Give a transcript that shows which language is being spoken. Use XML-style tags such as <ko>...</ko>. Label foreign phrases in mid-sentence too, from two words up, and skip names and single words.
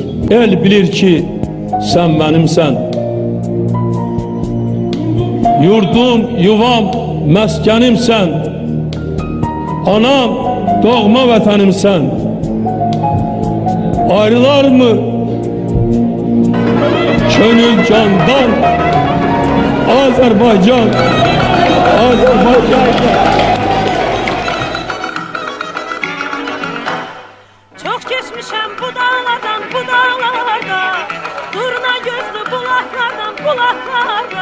<az>El bilir ki, sən mənimsən. Yurdum, yuvam, məskənimsən. Anam, doğma vətənimsən. Ayrılar mı könül candan? Azerbaycan, Azerbaycan.</az> <tr>Çok geçmişem bu dağlardan, bu dağlarda, durna gözlü bulaklardan, bulaklarda.</tr>